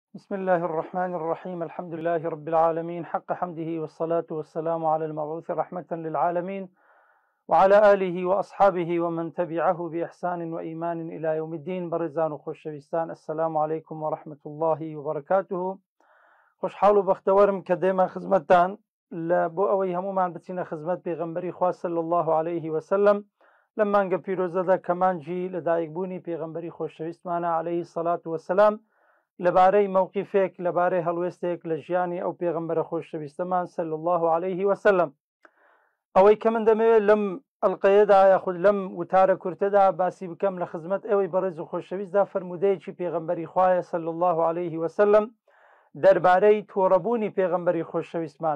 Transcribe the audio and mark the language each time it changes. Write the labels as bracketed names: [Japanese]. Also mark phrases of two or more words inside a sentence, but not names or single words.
[Arabic] بسم الله الرحمن الرحيم الحمد لله رب العالمين حق حمده والصلاة والسلام على المبعوث رحمة للعالمين وعلى آله وأصحابه ومن تبعه بإحسان وإيمان إلى يوم الدين. [Central Kurdish] برزان وخوشويستان، [Arabic] السلام عليكم ورحمة الله وبركاته. [Central Kurdish] خوشحال و بەختەوەرم کە دێمە خزمەتتان لە بۆ ئەوەی هەمومان بچینە خزمەت پێغەمبەری خوا [Arabic] صلی الله عليه وسلم [Central Kurdish] لە مانگە پیرۆزەدا کەمانجی لەدایکبوونی پێغەمبەری خۆشەویستمانە [Arabic] عليه الصلاة والسلام [Central Kurdish] لەبارەی مووقیفێک لەبارەی هەڵوێستێک لە ژیانی ئەو پێغەمبەرە خۆشەویستەمان [Arabic] صلی الله عليه وسلم. [Central Kurdish] ئەوەی کە من دەمەوێت لەم ئەڵقەیەدا یاخود لەم وتارە کورتەدا باسی بکەم لە خزمەت ئەوەی بەڕێز و خۆشەویستدا فەرمودەیەکی پێغەمبەری خوایە [Arabic] صلی الله عليه وسلم [Central Kurdish] دەربارەی تۆڕەبوونی پێغەمبەری خۆشەویستمان.